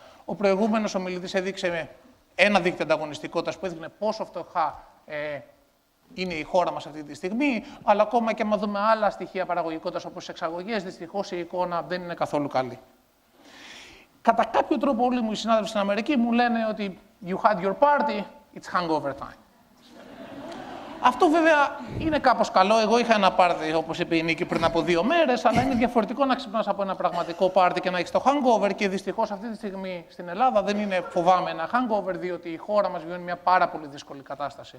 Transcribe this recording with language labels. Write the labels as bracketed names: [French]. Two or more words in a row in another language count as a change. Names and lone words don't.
[Greek] Ο προηγούμενος ομιλητής έδειξε ένα δίκτυο ανταγωνιστικότητας που έδειχνε πόσο φτωχά είναι η χώρα μας αυτή τη στιγμή, αλλά ακόμα και αν δούμε άλλα στοιχεία παραγωγικότητας όπως οι εξαγωγές, δυστυχώς η εικόνα δεν είναι καθόλου καλή. Κατά κάποιο τρόπο, όλοι μου οι συνάδελφοι στην Αμερική μου λένε ότι [English] you had your party, it's hangover time. [Greek] Αυτό βέβαια είναι κάπως καλό. Εγώ είχα ένα πάρτι, όπως είπε η Νίκη, πριν από 2 μέρες, αλλά είναι διαφορετικό να ξυπνάς από ένα πραγματικό πάρτι και να έχεις το hangover. Και δυστυχώς αυτή τη στιγμή στην Ελλάδα δεν είναι, φοβάμαι, ένα hangover, διότι η χώρα μας βιώνει μια πάρα πολύ δύσκολη κατάσταση.